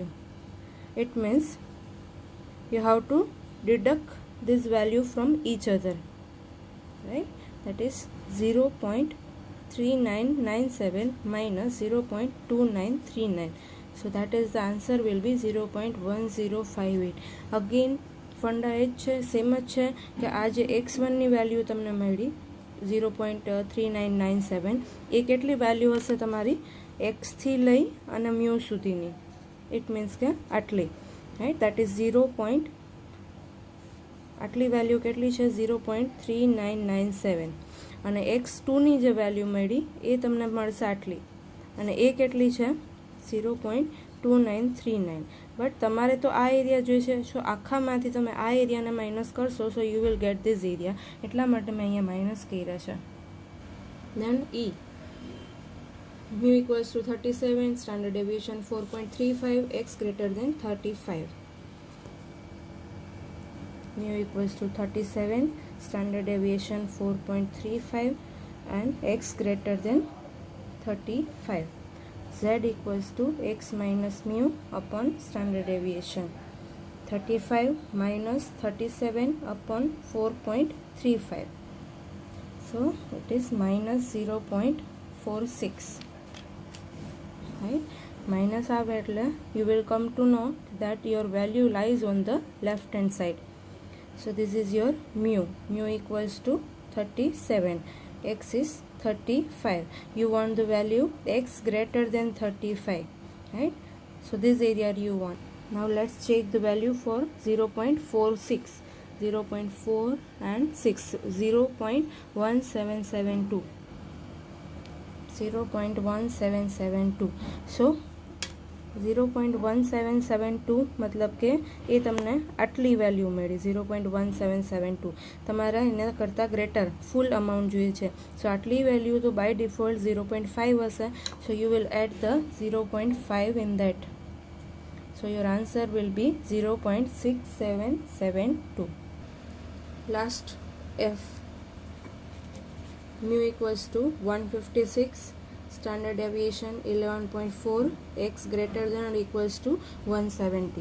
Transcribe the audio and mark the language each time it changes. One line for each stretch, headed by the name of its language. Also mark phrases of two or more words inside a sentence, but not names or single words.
English: It means you have to deduct this value from each other, right? That is 0.3997 minus 0.2939. So that is the answer will be 0.1058.
Gujarati: Again ફંડા એ જ છે, સેમ જ છે કે આ જે x1ની વેલ્યુ તમને મળી 0.3997, એ કેટલી વેલ્યુ હશે તમારી x થી લઈ અને મ્યુ સુધીની.
English: it means
Gujarati: કે આટલી,
English: right? that is 0.
Gujarati: આટલી વેલ્યુ કેટલી છે 0.3997 અને x2ની જે વેલ્યુ મળી એ તમને મળશે આટલી અને એ કેટલી છે 0.2939. બટ તમારે તો આ એરિયા જોઈએ છે, સો આખામાંથી તમે આ એરિયાને માઇનસ કરશો,
English: so you will get this area,
Gujarati: એટલા માટે મેં અહીંયા માઇનસ કર્યા છે.
English: then E. Mu equals to 37, standard deviation 4.35, x greater than 35. Mu equals to 37, standard deviation 4.35 and x greater than 35. Z equals to x minus mu upon standard deviation. 35 minus 37 upon 4.35. So it is minus 0.46. Right? Minus
Gujarati: આવે એટલે
English: you will come to know that your value lies on the left hand side. So this is your mu. Mu equals to 37. X is 35. You want the value x greater than 35. Right? So this area you want. Now let's check the value for 0.46. 0.4 and 6. 0.1772. 0.1772.
Gujarati: So 0.1772 मतलब કે એ તમને આટલી વેલ્યુ મળી 0.1772. તમારા એના કરતાં
English: greater full amount
Gujarati: જોઈએ છે, સો આટલી વેલ્યુ તો
English: by default
Gujarati: 0.5 હશે.
English: so you will add the 0.5 in that. So your answer will be 0.6772. Last F. Mu equals to 156. Standard deviation 11.4, x greater than or equals to 170.